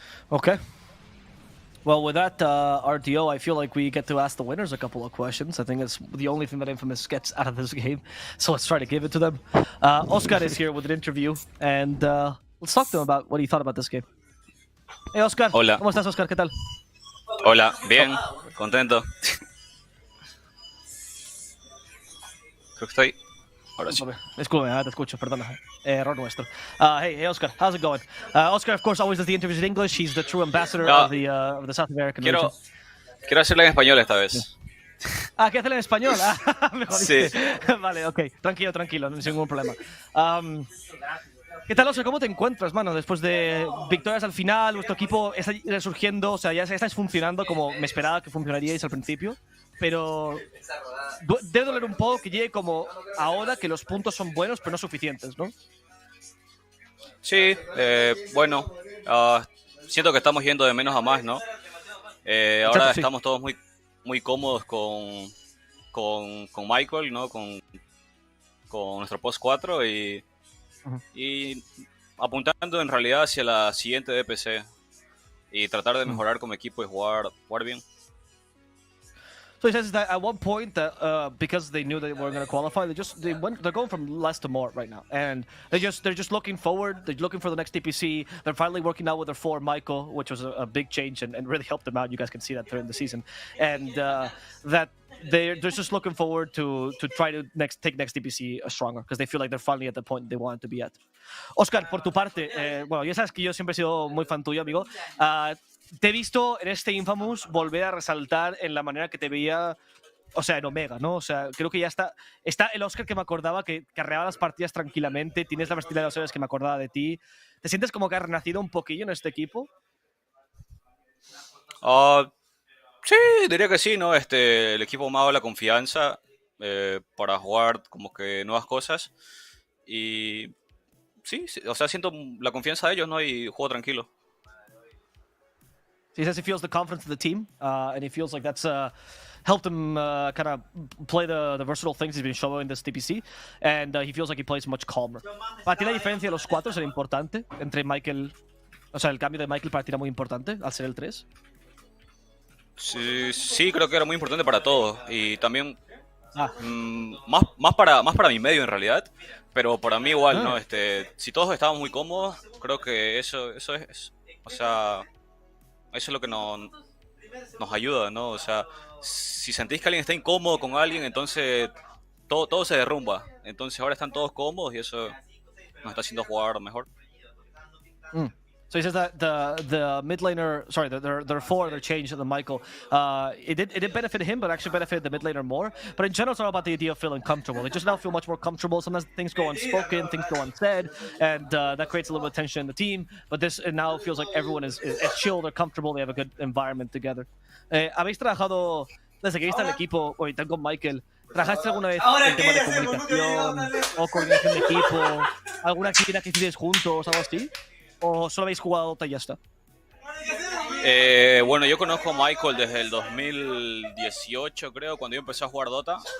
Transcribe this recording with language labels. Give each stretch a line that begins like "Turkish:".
English: Okay. Well, with that, RDO, I feel like we get to ask the winners a couple of questions. I think it's the only thing that Infamous gets out of this game, so let's try to give it to them. Oscar is here with an interview, and let's talk to him about what he thought about this game. Hey, Oscar.
Spanish: Hola. ¿Cómo estás, Oscar? ¿Qué tal? Hola, bien, contento. Creo que estoy... Ahora sí. Disculpe, te escucho, perdona. Error nuestro.
English: Hey, Oscar, how's it going? Oscar, of course, always does the interviews in English. He's the true ambassador of the South American region.
Spanish: Quiero hacerlo en español esta vez. ¿Qué hacerlo en español? Me jodiste. Sí. Vale, ok. Tranquilo, no hay ningún problema. ¿Qué tal, Oscar? ¿Cómo te encuentras, mano? Después de victorias al final, vuestro equipo está resurgiendo, o sea, ya estáis funcionando como me esperaba que funcionaríais al principio, pero debe doler un poco que llegue como ahora, que los puntos son buenos, pero no suficientes, ¿no? Sí, bueno, siento que estamos yendo de menos a más, ¿no? Ahora estamos todos muy cómodos con Michael, ¿no? Con nuestro post 4 y apuntando en realidad hacia la siguiente DPC y tratar de mejorar como equipo y jugar bien.
English: So he says that at one point, because they knew they weren't going to qualify, they're going from less to more right now, and they're just looking forward. They're looking for the next DPC. They're finally working out with their 4 Michael, which was a big change and really helped them out. You guys can see that during the season, and that they're just looking forward to try to take next DPC stronger because they feel like they're finally at the point they wanted to be at.
Spanish: Oscar, por tu parte, bueno, ya sabes que yo siempre he sido muy fan tuyo, amigo. Te he visto en este Infamous volver a resaltar en la manera que te veía, o sea, en Omega, ¿no? O sea, creo que ya está el Oscar que me acordaba, que carreaba las partidas tranquilamente, tienes la versatilidad de los héroes que me acordaba de ti. ¿Te sientes como que has renacido un poquillo en este equipo? Sí, diría que sí, ¿no? El equipo me ha dado la confianza para jugar como que nuevas cosas y sí, o sea, siento la confianza de ellos, ¿no? Y juego tranquilo.
English: he says he feels the confidence of the team, and he feels like that's helped him kind of play the versatile things he's been showing in this DPC, and he feels like he plays much calmer.
Spanish: Para ti la diferencia de los cuatro será importante entre Michael, o sea, el cambio de Michael para ti era muy importante al ser el 3. Sí, creo que era muy importante para todos y también más para mi medio en realidad, pero para mí igual, ¿no? Si todos estábamos muy cómodos, creo que eso es, o sea, eso es lo que nos ayuda, ¿no? O sea, si sentís que alguien está incómodo con alguien, entonces todo se derrumba. Entonces ahora están todos cómodos y eso nos está haciendo jugar mejor.
English: So he says that the mid laner, sorry, their four, their change, the Michael, it did benefit him, but actually benefited the mid laner more. But in general, it's all about the idea of feeling comfortable. They just now feel much more comfortable. Sometimes things go unspoken, things go unsaid, and that creates a little bit of tension in the team. But it now feels like everyone is chill, they're comfortable, they have a good environment together.
Spanish: ¿Habéis trabajado desde que viste al equipo, ahorita con Michael? ¿Trabajaste alguna vez en tema de comunicación o coordinación de equipo? ¿Alguna actividad que hicierais juntos, algo así? ¿O solo habéis jugado Dota y ya está? Bueno, yo conozco a Michael desde el 2018, creo, cuando yo empecé a jugar Dota.